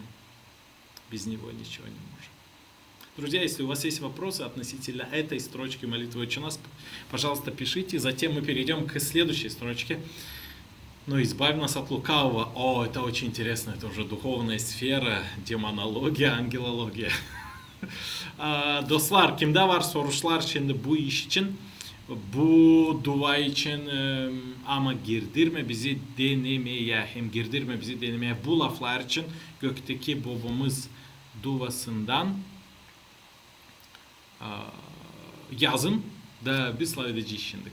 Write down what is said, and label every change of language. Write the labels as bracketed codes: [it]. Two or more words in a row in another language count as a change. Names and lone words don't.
[ru] Без него ничего не можем. Друзья, если у вас есть вопросы относительно этой строчки молитвы «Отче наш», пожалуйста, пишите. Затем мы перейдем к следующей строчке. «Но избавь нас от лукавого». О, это очень интересно. Это уже духовная сфера, демонология, ангелология. [gag] Dostlar, kimde var sorular şimdi bu iş için, bu dua için ama girdirme bizi denemeye, hem girdirme bizi denemeye bu laflar için gökteki babamız duasından yazın da biz edeceğiz şimdi.